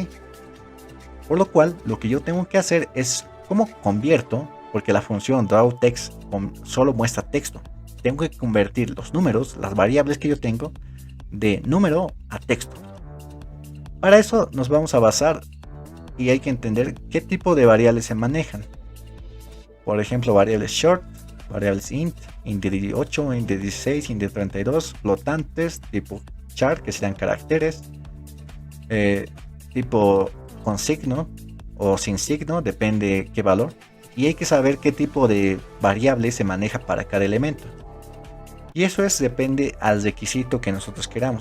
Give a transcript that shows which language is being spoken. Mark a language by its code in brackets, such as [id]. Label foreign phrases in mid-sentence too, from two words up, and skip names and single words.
[es] Por lo cual, lo que yo tengo que hacer es cómo convierto, porque la función drawText solo muestra texto. Tengo que convertir los números, las variables que yo tengo, de número a texto. Para eso nos vamos a basar y hay que entender qué tipo de variables se manejan. Por ejemplo, variables short, variables int de 18, int de 16, int de 32, flotantes, tipo char, que serían caracteres, tipo con signo o sin signo, depende qué valor, y hay que saber qué tipo de variable se maneja para cada elemento. Y eso depende al requisito que nosotros queramos.